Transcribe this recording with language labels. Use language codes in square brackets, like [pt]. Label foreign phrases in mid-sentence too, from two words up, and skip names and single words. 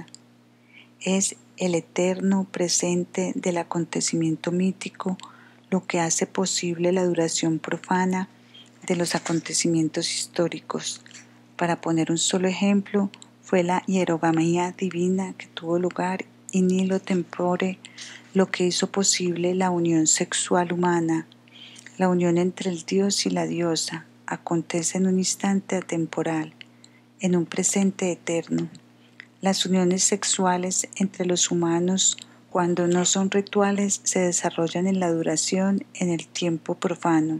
[es] Es el eterno presente del acontecimiento mítico lo que hace posible la duración profana de los acontecimientos históricos. Para poner un solo ejemplo, fue la hierogamía divina que tuvo lugar [la] in nihilo tempore [es] lo que hizo posible la unión sexual humana. La unión entre el Dios y la diosa acontece en un instante atemporal, en un presente eterno. Las uniones sexuales entre los humanos, cuando no son rituales, se desarrollan en la duración en el tiempo profano.